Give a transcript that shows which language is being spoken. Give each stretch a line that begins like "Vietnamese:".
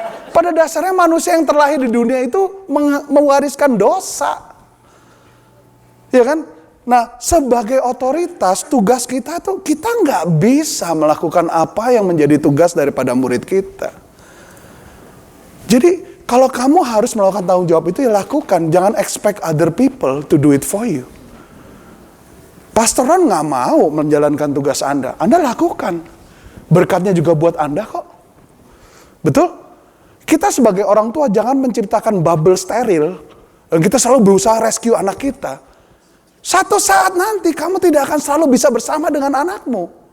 Indonesian: Pada dasarnya manusia yang terlahir di dunia itu mewariskan dosa. Ya kan? Nah, sebagai otoritas, tugas kita tuh, kita nggak bisa melakukan apa yang menjadi tugas daripada murid kita. Jadi, kalau kamu harus melakukan tanggung jawab itu, ya lakukan. Jangan
English: expect other people to do it for you.
Indonesian: Pastor Ron nggak mau menjalankan tugas Anda lakukan. Berkatnya juga buat Anda kok. Betul? Kita sebagai orang tua jangan menciptakan bubble steril. Dan kita selalu berusaha rescue anak kita. Satu saat nanti kamu tidak akan selalu bisa bersama dengan anakmu.